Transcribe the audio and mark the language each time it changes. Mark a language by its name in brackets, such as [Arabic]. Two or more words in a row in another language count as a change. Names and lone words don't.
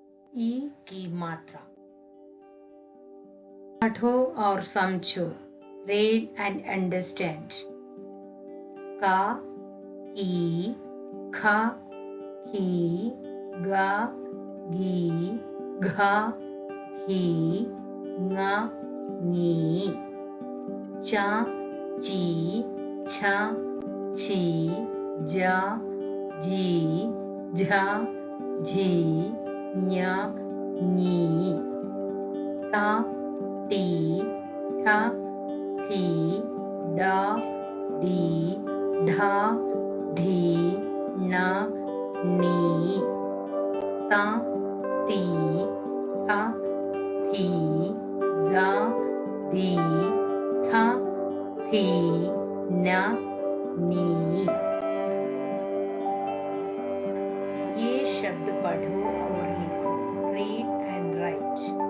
[Hindi] ई की मात्रा। पढ़ो और समझो, [English] read and understand। [Hindi] का, की, खा, ही, गा, गी, घा, घी, ङा, ङी, चा, ची, छा, छी, जा, जी, झा, झी, ञा, ञी, टा, टी, ठा, ठी, डा, डी, ढा, ढी, ना, नी, ता, ती, था, थी, दा, दी, था, थी, ना, नी। ये शब्द पढ़ो और लिखो। [English] read and write.